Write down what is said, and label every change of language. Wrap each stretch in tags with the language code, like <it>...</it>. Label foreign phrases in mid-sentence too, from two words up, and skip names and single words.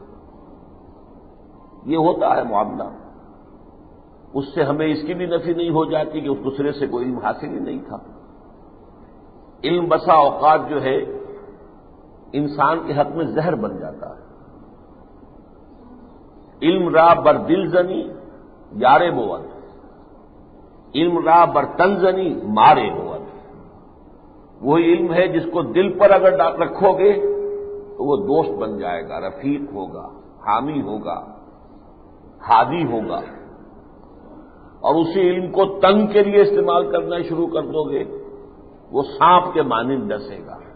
<ur>یہ ہوتا ہے معاملہ. اس سے ہمیں اس کی بھی نفی نہیں ہو جاتی کہ اس دوسرے سے کوئی علم حاصل ہی نہیں تھا. علم بسا اوقات جو ہے انسان کے حق میں زہر بن جاتا ہے.</ur> <fa>علم را بر دل زنی یارے بود، علم را بر تن زنی مارے بود.</fa> <ur>وہی علم ہے جس کو دل پر اگر رکھو گے تو وہ دوست بن جائے گا، رفیق ہوگا، حامی ہوگا، ہادی ہوگا. اور اسی علم کو تن کے لیے استعمال کرنا شروع کر دو گے وہ سانپ کے مانند ڈسے گا.</ur>